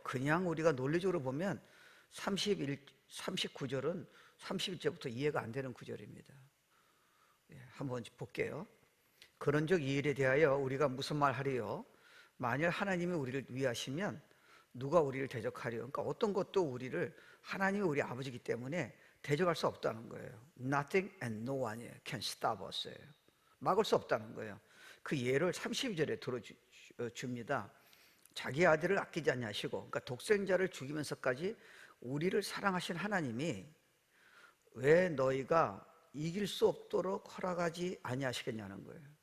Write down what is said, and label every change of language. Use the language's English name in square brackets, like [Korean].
[Korean] 그냥 우리가 논리적으로 보면 39절은 31절부터 이해가 안 되는 구절입니다. 한번 볼게요. 그런즉 이 일에 대하여 우리가 무슨 말 하리요? 만일 하나님이 우리를 위하시면 누가 우리를 대적하리요? 그러니까 어떤 것도 우리를 하나님이 우리 아버지이기 때문에 대적할 수 없다는 거예요. [English] Nothing and no one can stop us. [Korean] 막을 수 없다는 거예요. 그 예를 32절에 들어줍니다. 자기 아들을 아끼지 아니하시고, 그러니까 독생자를 죽이면서까지 우리를 사랑하신 하나님이 왜 너희가 이길 수 없도록 허락하지 아니하시겠냐는 거예요.